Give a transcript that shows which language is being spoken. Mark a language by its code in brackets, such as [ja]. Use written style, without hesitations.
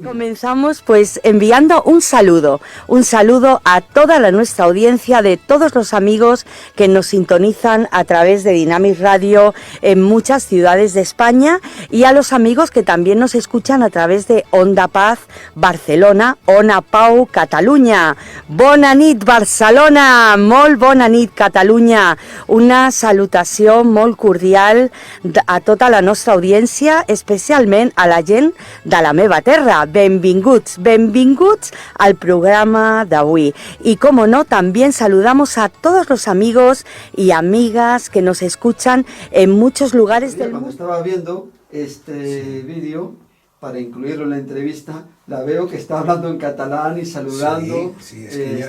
[es] Comenzamos pues enviando un saludo a toda nuestra audiencia, de todos los amigos que nos sintonizan a través de Dinamis Radio en muchas ciudades de España, y a los amigos que también nos escuchan a través de Onda Paz Barcelona, Ona Pau Catalunya. [ca] Bona nit Barcelona, molt bona nit Catalunya. Una salutació molt cordial a tota la nostra audiència, especialment a la gent de la meva terra. Benvinguts al programa d'avui. [es] Y como no, también saludamos a todos los amigos y amigas que nos escuchan en muchos lugares del Cuando mundo. estaba viendo este vídeo, para incluirlo en la entrevista, la veo que está hablando en catalán y saludando Sí, es que